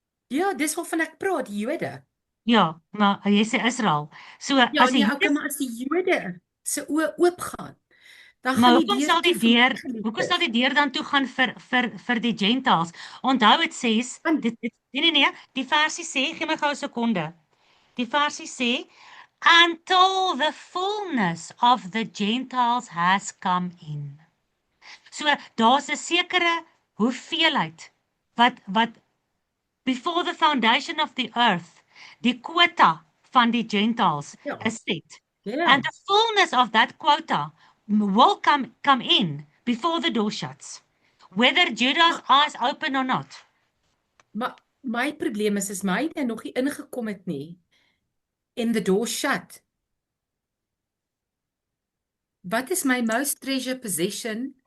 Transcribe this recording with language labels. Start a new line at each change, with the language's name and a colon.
Afrikaans: Ja, dis waarvan ek praat, die Jode. Ja, maar jy sê Israel. So Ja, as die maar as die Jode se oë oop gaan, dan maar gaan hoekom sal die deur dan toe gaan vir die Gentiles? Onthou dit sê nee, die versie sê, gee my gou 'n sekonde. Die versie sê
English: until the fullness of the Gentiles has come in.
Afrikaans: So daar's 'n sekere hoeveelheid wat
English: before the foundation of the earth,
Afrikaans: die quota van die Gentiles is set.
English: And the fullness of that quota will come in before the door shuts, whether Judah's eyes open or not.
Afrikaans: Maar my probleem is my het nog nie ingekom het nie.
English: And the door shut.
Afrikaans: Wat is my
English: most treasured possession?